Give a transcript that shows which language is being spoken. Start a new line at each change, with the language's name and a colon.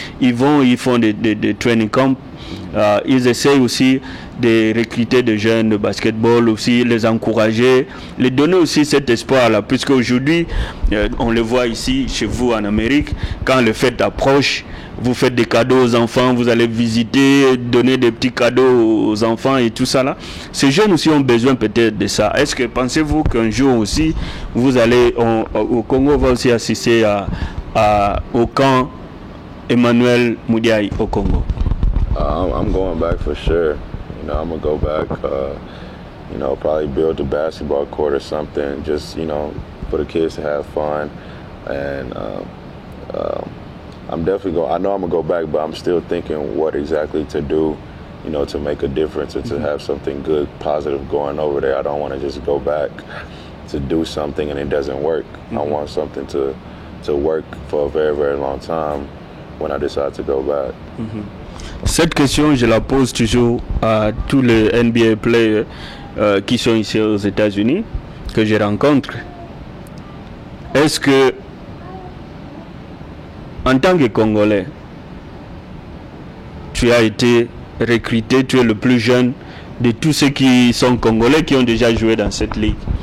French: Ils font des training camps. Ils essayent aussi de recruter des jeunes de basketball aussi, les encourager, les donner aussi cet espoir-là, puisque aujourd'hui, on le voit ici, chez vous en Amérique, quand le fête approche, vous faites des cadeaux aux enfants, vous allez visiter, donner des petits cadeaux aux enfants et tout ça là. Ces jeunes aussi ont besoin peut-être de ça. Est-ce que pensez-vous qu'un jour aussi, vous allez, au Congo va aussi assister au camp Emmanuel Mudiayi au Congo?
English: I'm going back for sure. You know, I'm gonna go back. You know, probably build a basketball court or something. Just, you know, for the kids to have fun. And I'm definitely going. I know I'm gonna go back, but I'm still thinking what exactly to do. You know, to make a difference or to have something good, positive going over there. I don't want to just go back to do something and it doesn't work. I want something to work for a very, very long time when I decide to go back.
French: Cette question, je la pose toujours à tous les NBA players qui sont ici aux États-Unis, que je rencontre. Est-ce que, en tant que Congolais, tu as été recruté, tu es le plus jeune de tous ceux qui sont Congolais, qui ont déjà joué dans cette ligue?